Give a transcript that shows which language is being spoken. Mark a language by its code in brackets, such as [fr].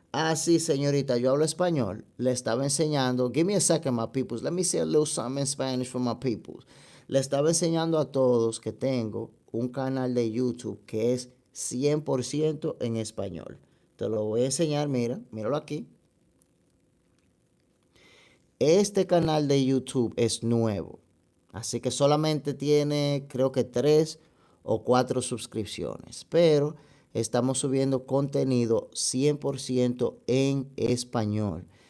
[es] Ah, sí, señorita, yo hablo español. Le estaba enseñando. [en] Give me a second, my peoples. Let me say a little something in Spanish for my peoples. [es] Le estaba enseñando a todos que tengo un canal de YouTube que es 100% en español. Te lo voy a enseñar, míralo aquí. Este canal de YouTube es nuevo, así que solamente tiene creo que 3 o 4 suscripciones, pero estamos subiendo contenido 100% en español.